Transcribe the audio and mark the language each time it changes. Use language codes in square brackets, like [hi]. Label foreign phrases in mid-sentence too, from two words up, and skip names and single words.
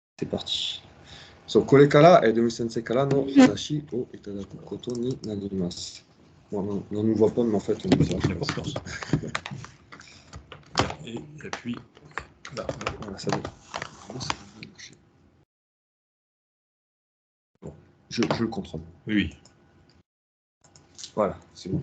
[fr] C'est parti. [ja] そう、これから、ドミ先生からの話をいただくことになります。 [fr] On ne nous voit [ja] pas, mais en fait, on nous voit. [fr] Et puis, là. Voilà, ça va. Bon, je le contrôle. Oui. Voilà, c'est bon.